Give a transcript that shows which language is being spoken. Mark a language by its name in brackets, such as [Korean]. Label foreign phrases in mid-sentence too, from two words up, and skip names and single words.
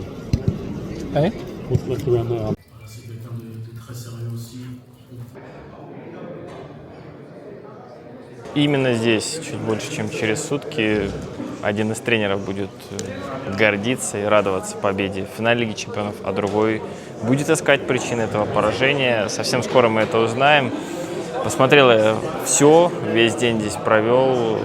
[English] Hey? What's left around there? [French] C'est quelqu'un de très sérieux aussi. [Russian] Именно здесь, чуть больше, чем через сутки, один из тренеров будет гордиться и радоваться победе в финале Лиги Чемпионов, а другой будет искать причины этого поражения. Совсем скоро мы это узнаем. Посмотрел я все, весь день здесь провел.